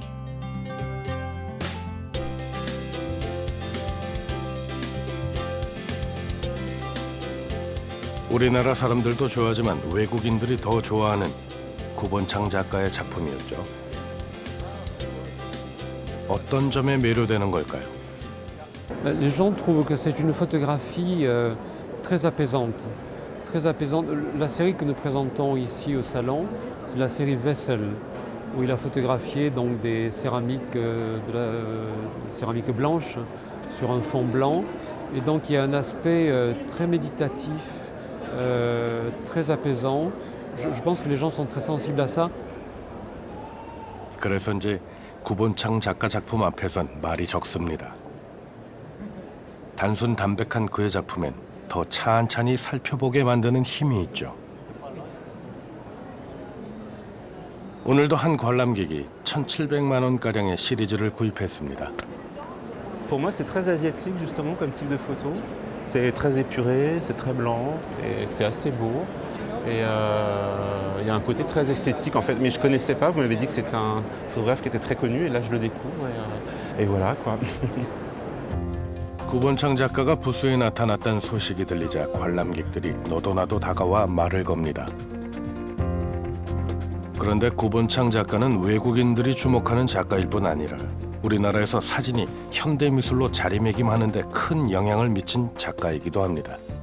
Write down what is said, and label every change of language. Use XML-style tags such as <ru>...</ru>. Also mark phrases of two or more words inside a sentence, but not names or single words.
<ko>우리나라 사람들도 좋아하지만 외국인들이 더 좋아하는 구본창 작가의 작품이었죠. 어떤 점에 매료되는 걸까요?</ko> <fr>Les gens trouvent que c'est une photographie très apaisante. Très apaisante. La série que nous présentons ici au salon, c'est la série Vessel, où il a photographié donc des céramiques, céramique blanche sur un fond blanc. Et donc il y a un aspect très méditatif, très apaisant. Je pense que les gens sont très sensibles à ça.</fr> <ko>그래서인지 구본창 작가 작품 앞에선 말이 적습니다. 단순 담백한 그의 작품엔 더 찬찬히 살펴보게 만드는 힘이 있죠. 오늘도 한 관람객이 1,700만 원가량의 시리즈를 구입했습니다.</ko> <fr>Pour moi, c'est très asiatique justement comme type de photo. C'est très épuré, c'est très blanc, c'est assez beau. Et il y a un côté très esthétique en fait. Mais je ne connaissais pas, vous m'avez dit que c'est un photographe qui était très connu et là je le découvre et voilà quoi.</fr> <ko>구본창 작가가 부스에 나타났다는 소식이 들리자 관람객들이 너도나도 다가와 말을 겁니다. 그런데 구본창 작가는 외국인들이 주목하는 작가일 뿐 아니라 우리나라에서 사진이 현대미술로 자리매김하는 데 큰 영향을 미친 작가이기도 합니다.</ko>